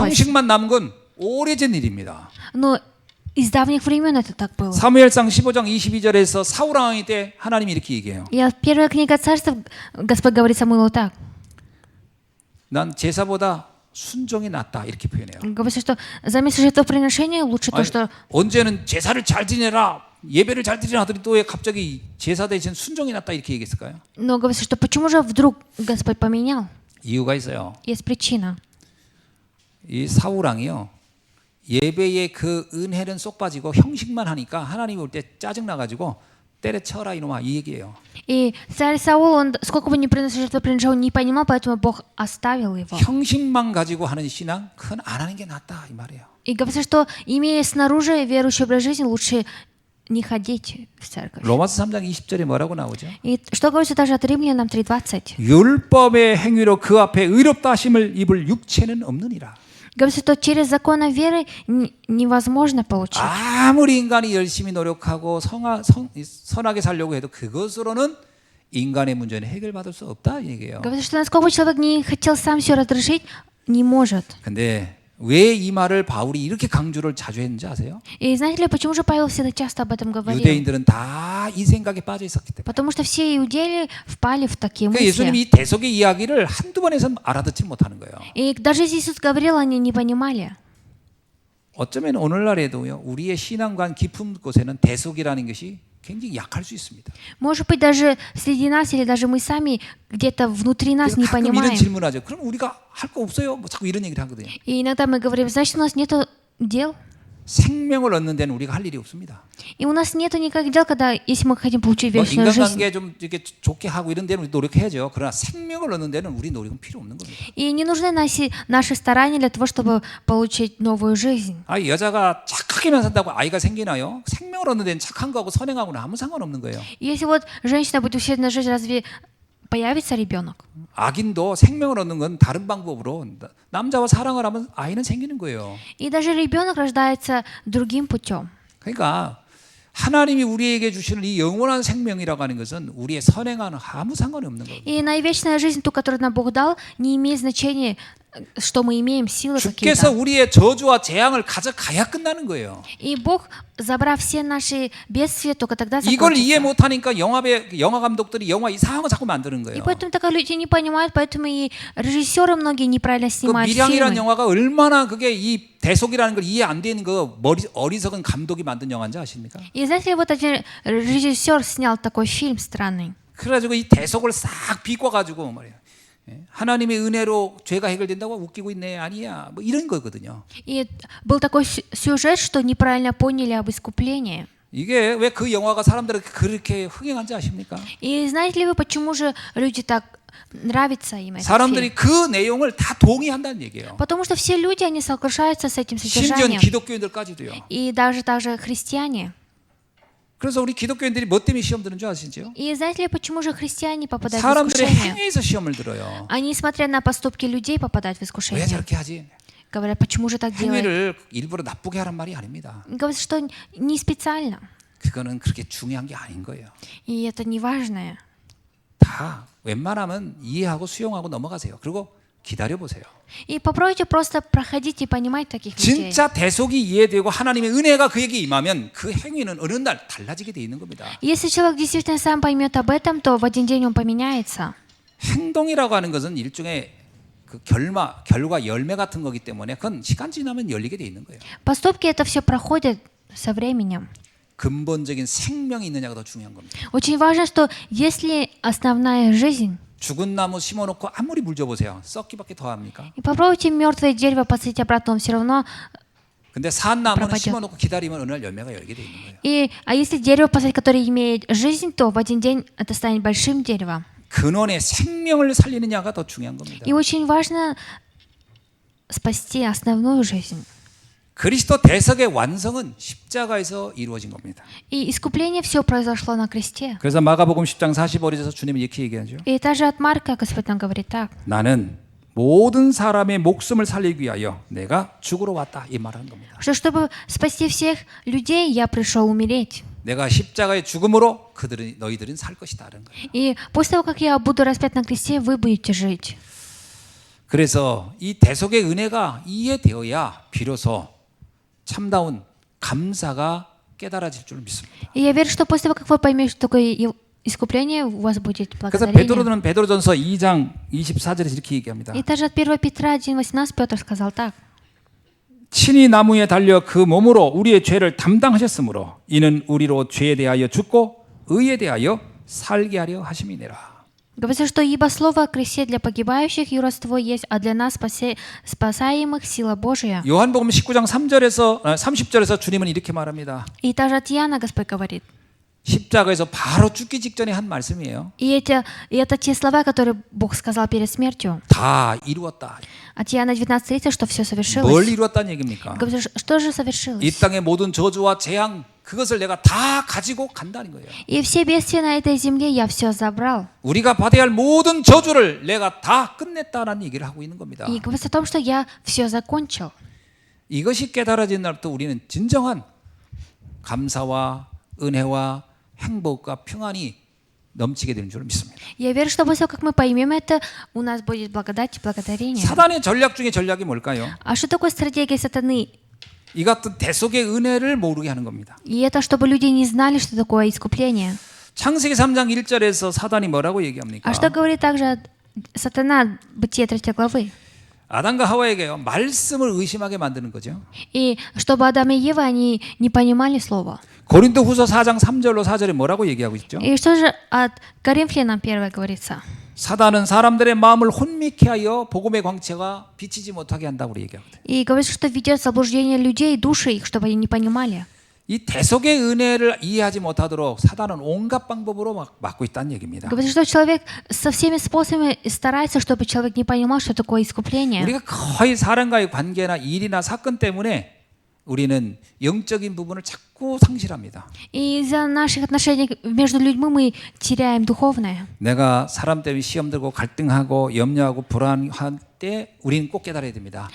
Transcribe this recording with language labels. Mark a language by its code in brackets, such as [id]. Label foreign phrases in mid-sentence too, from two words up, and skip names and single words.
[ru] утерялось. [ko] 형식만 남은 건 오래전 일입니다. [ru] Но из давних времен это так было. [ko] 사무엘상 15장 22절에서 사울 왕이 때 하나님이 이렇게 얘기해요. [ru] И первая книга царств, Господь говорит Самуилу так. [ko] 난 제사보다 순종이 낫다 이렇게 표현해요. [ru] Говорится, что заместо жертвоприношения лучше то, [ko] 아니, [ru] что... [ko] 언제는 제사를 잘 지내라 예배를 잘 드리라 하더니 또 왜 갑자기 제사 대신 순종이 낫다 이렇게 얘기했을까요? [ru] Но говорится, что почему же вдруг Господь поменял? [ko] 이유가 있어요. [ru] Есть причина. [ko] 이 사울 왕이요. 예배의 그 은혜는 쏙 빠지고 형식만 하니까 하나님이 올 때 짜증 나 가지고 때려쳐라 이놈아 이 얘기예요. [ru] И царь Саул, он сколько бы ни приносил жертвоприношения, он не понимал, поэтому Бог оставил его. [ko] 형식만 가지고 하는 신앙 그건 안 하는 게 낫다 이 말이에요. [ru] И говорится, что имея снаружи верующий образ жизни, лучше не ходить в церковь. [ko] 로마서 3장 20절에 뭐라고 나오죠? [ru] И что говорится также от Римлянам 3:20? [ko] 율법의 행위로 그 앞에 의롭다 하심을 입을 육체는 없느니라. [ru] Говорится, что через законы веры невозможно получить. [ko] 아무리 인간이 열심히 노력하고 선하게 살려고 해도 그것으로는 인간의 문제는 해결받을 수 없다 이 얘기예요. [ru] Говорится, что насколько человек не хотел сам все разрешить, не может. [ko] 근데 왜 이 말을 바울이 이렇게 강조를 자주 했는지 아세요? [ru] И знаете ли, почему же Павел всегда часто об этом говорил? [ko] 유대인들은 다 이 생각에 빠져 있었기 때문에. [ru] Потому что все иудеи впали в такие [ko] 그러니까 [ru] мысли. [ko] 예수님이 이 대속의 이야기를 한두 번 해서는 알아듣지 못하는 거예요. [ru] И даже если Иисус говорил, они не понимали. [ko] 어쩌면 오늘날에도요. 우리의 신앙관 깊은 곳에는 대속이라는 것이 굉장히 약할 수 있습니다. [ru] Может быть, даже среди нас или даже мы сами где-то внутри нас не [ko] 가끔 이런 [ru] понимаем. [ko] 질문하죠. 그럼 우리가 할 거 없어요? 뭐 자꾸 이런 얘기를 하거든요. [ru] И иногда мы говорим: значит, у нас нет дел. [ko] 생명을 얻는 데는 우리가 할 일이 없습니다. [ru] И у нас нету никаких дел, когда, если мы хотим получить [ko] 뭐 [ru] вечную жизнь. [ko] 인간관계 좀 이렇게 좋게 하고 이런 데는 우리 노력해야죠. 그러나 생명을 얻는 데는 우리 노력은 필요 없는 겁니다. [ru] И не нужны наши старания для того, чтобы получить новую жизнь. [ko] 아, 여자가 착하게만 산다고 아이가 생기나요? 생명을 얻는 데는 착한 거하고 선행하고는 아무 상관없는 거예요. [ru] Если вот женщина будет усердно жить, разве появится ребенок? [ko] 악인도 생명을 얻는 건 다른 방법으로 남자와 사랑을 하면 아이는 생기는 거예요. [ru] И даже ребенок рождается другим путем. [ko] 그러니까 하나님이 우리에게 주시는 이 영원한 생명이라고 하는 것은 우리의 선행하는 아무 상관이 없는 거예요. [ru] И на вечная жизнь, ту, которую нам Бог дал, не имеет значения, что мы имеем, силы [ko] 주께서 [ru] какие-то. [ko] 우리의 저주와 재앙을 가져가야 끝나는 거예요. [ru] И Бог, забрав все наши бедствия, только тогда [ko] 이걸 이해 [ru] закончится. [ko] 못하니까 영화 감독들이 영화 이상한 거 자꾸 만드는 [ru] И [ko] 거예요. [ru] поэтому так люди не понимают, поэтому и режиссеры многие неправильно [ko] 그 [ru] снимают [ko] 밀양이라는 [ru] фильмы. [ko] 영화가 얼마나 그게 이 대속이라는 걸 이해 안 되는 거 어리석은 감독이 만든 영화인지 아십니까? [ru] И знаете ли, вот один режиссер снял такой фильм странный. [ko] 그래가지고 이 대속을 싹 비꿔가지고 말이야. 하나님의 은혜로 죄가 해결된다고 웃기고 있네 아니야 뭐 이런 거거든요. [ru] И был такой сюжет, что неправильно поняли об искуплении. [ko] 이게 왜 그 영화가 사람들에게 그렇게 흥행한지 아십니까? [ru] И знаете ли вы, почему же люди так нравится им этот фильм? [ko] 사람들이 그 내용을 다 동의한다는 얘기예요. [ru] Потому что все люди, они соглашаются с этим [ko] 심지어 [ru] содержанием. [ko] 기독교인들까지도요. [ru] И даже христиане. [ko] 그래서 우리 기독교인들이 뭐 때문에 시험 드는 줄 아시죠? [ru] И знаете ли, почему же христиане попадают в [ko] 사람들의 [ru] искушение? [ko] 행위에서 시험을 들어요. [ru] Они, смотря на поступки людей, попадают в [ko] 왜 [ru] искушение. [ko] 저렇게 하지? [ru] Говорят, почему же так делают? [ko] 행위를 일부러 나쁘게 하란 말이 아닙니다. [ru] Говорят, что не специально. [ko] 그거는 그렇게 중요한 게 아닌 거예요. [ru] И это не важное. [ko] 다 웬만하면 이해하고 수용하고 넘어가세요. 그리고 기다려 보세요. [ru] И попробуйте просто проходить и понимать таких людей. [ko] 진짜 대속이 이해되고 하나님의 은혜가 그에게 임하면 그 행위는 어느 날 달라지게 돼 있는 겁니다. [ru] Если человек действительно сам поймет об этом, то в один день он поменяется. [ko] 행동이라고 하는 것은 일종의 그 결과 열매 같은 거기 때문에 그건 시간 지나면 열리게 돼 있는 거예요. [ru] Поступки это все проходит со временем. [ko] 근본적인 생명이 있느냐가 더 중요한 겁니다. [ru] Очень важно, что если основная жизнь, [ko] 죽은 나무 심어놓고 아무리 물 줘보세요. 썩기밖에 더 합니까? [ru] и попробуйте мертвое дерево посадить обратно, он все равно. [ko] 근데 산 나무는 [ru] пропадет. [ko] 심어놓고 기다리면 어느 날 열매가 열게 돼 있는 거예요. [ru] А если дерево посадить, которое имеет жизнь, то в один день это станет большим деревом. [ko] 근원의 생명을 살리느냐가 더 중요한 겁니다. [ru] И очень важно спасти основную жизнь. [ko] 그리스도 대속의 완성은 십자가에서 이루어진 겁니다. [ru] И искупление все произошло на кресте. [ko] 그래서 마가복음 10장 45절에서 주님은 이렇게 얘기하죠. [ru] И также от Марка Господь нам говорит так. [ko] 나는 모든 사람의 목숨을 살리기 위하여 내가 죽으러 왔다 이 말하는 겁니다. [ru] Что чтобы спасти всех людей, я пришел умереть. [ko] 내가 십자가의 죽음으로 너희들은 살 것이다라는 거예요. [ru] И после того, как я буду распят на кресте, вы будете жить. [ko] 그래서 이 대속의 은혜가 이해되어야 비로소 참다운 감사가 깨달아질 줄 믿습니다. [ru] И я верю, что после того, как вы поймете, что такое искупление, у вас будет [ko] 그래서 [ru] благодарение. [ko] 베드로전서 2장 24절에서 이렇게 얘기합니다. [ru] И также от 1 Петра 1:18 Петр сказал так. [ko] 친히 나무에 달려 그 몸으로 우리의 죄를 담당하셨으므로 이는 우리로 죄에 대하여 죽고 의에 대하여 살게 하려 하심이니라. [ru] Говорится, что ибо слово о кресте для погибающих юродство есть, а для нас спасаемых сила Божия. [ko] 요한복음 19장 30절에서 주님은 이렇게 말합니다. [ru] И также от Иоанна Господь говорит. [ko] 십자가에서 바로 죽기 직전에 한 말씀이에요. [ru] И это те слова, которые Бог сказал перед смертью. [ko] 다 이루었다. [ru] От Иоанна 19:30, что все [ko] 뭘 [ru] совершилось. [ko] 이루었다는 얘기입니까? [ru] Говорится, что же [ko] 이 [ru] совершилось? [ko] 땅의 모든 저주와 재앙 그것을 내가 다 가지고 간다는 거예요. [ru] И все бедствия на этой земле я все забрал. [ko] 우리가 받아야 할 모든 저주를 내가 다 끝냈다라는 얘기를 하고 있는 겁니다. [ru] И говорится о том, что я все закончил. [ko] 이것이 깨달아진 날부터 우리는 진정한 감사와 은혜와 행복과 평안이 넘치게 되는 줄 믿습니다. [ru] Я верю, что после того, как мы поймем это, у нас будет благодать и благодарение. [ko] 사단의 전략 중에 전략이 뭘까요? [ru] А что такое стратегия сатаны? [ko] 이 같은 대속의 은혜를 모르게 하는 겁니다. [ru] И это чтобы люди не знали, что такое искупление. [ko] 창세기 3장 1절에서 사단이 뭐라고 얘기합니까? [ru] А что говорит также сатана, Бытие 3 главы? [ko] 아담과 하와에게요. 말씀을 의심하게 만드는 거죠. [ru] И чтобы Адам и Ева, они не понимали слова. [ko] 고린도후서 4장 3절로 4절에 뭐라고 얘기하고 있죠? [ru] И что же от Коринфянам 1 говорится? [ko] 사단은 사람들의 마음을 혼미케 하여 복음의 광채가 비치지 못하게 한다고 우리 얘기하거든요. [ru] И говорится, что ведет заблуждение людей, души их, чтобы они не понимали. [ko] 이 대속의 은혜를 이해하지 못하도록 사단은 온갖 방법으로 막고 있다는 얘기입니다. [ru] Говорится, что человек со всеми способами старается, чтобы человек не понимал, что такое искупление. [ko] 우리가 거의 사람과의 관계나 일이나 사건 때문에 우리는 영적인 부분을 자꾸 상실합니다. [ru] И из-за наших отношений между людьми мы теряем духовное. [ko] 내가 사람 때문에 시험 들고 갈등하고 염려하고 불안할 때 우리는 꼭 깨달아야 됩니다.